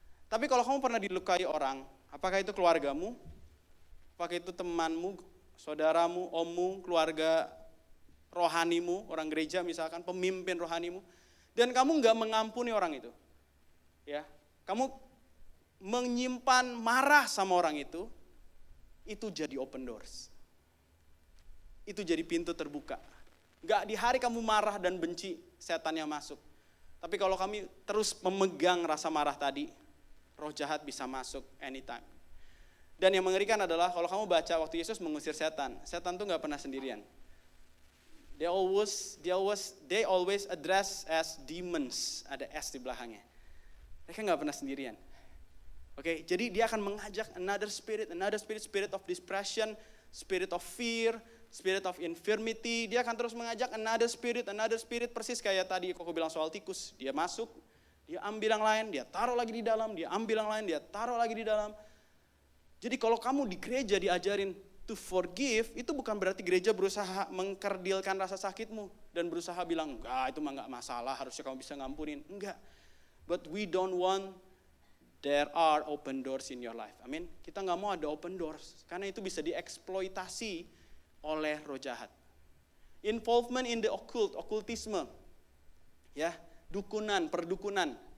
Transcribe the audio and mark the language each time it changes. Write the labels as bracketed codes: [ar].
[id] Tapi kalau kamu pernah dilukai orang, apakah itu keluargamu, apakah itu temanmu, saudaramu, ommu, keluarga rohanimu, orang gereja misalkan, pemimpin rohanimu, dan kamu nggak mengampuni orang itu, ya, kamu menyimpan marah sama orang itu jadi open doors, itu jadi pintu terbuka. Nggak di hari kamu marah dan benci, setan yang masuk. Tapi kalau kami terus memegang rasa marah tadi, roh jahat bisa masuk anytime. Dan yang mengerikan adalah kalau kamu baca waktu Yesus mengusir setan tuh nggak pernah sendirian. [en] They always address as demons, [id] ada S di belakangnya. Mereka nggak pernah sendirian. Oke, jadi dia akan mengajak [en] another spirit, spirit of depression, spirit of fear, spirit of infirmity. [id] Dia akan terus mengajak [en] another spirit, [id] persis kayak tadi Koko bilang soal tikus. Dia masuk, dia ambil yang lain, dia taruh lagi di dalam, dia ambil yang lain, dia taruh lagi di dalam. Jadi kalau kamu di gereja diajarin [en] to forgive, [id] itu bukan berarti gereja berusaha mengkerdilkan rasa sakitmu dan berusaha bilang, enggak itu mah enggak masalah, harusnya kamu bisa ngampunin. Enggak. [en] But we don't want there are open doors in your life. [id] Amin. Kita enggak mau ada open doors karena itu bisa dieksploitasi oleh roh jahat. [en] Involvement in the occult, [id] okultisme. Ya, dukunan, perdukunan.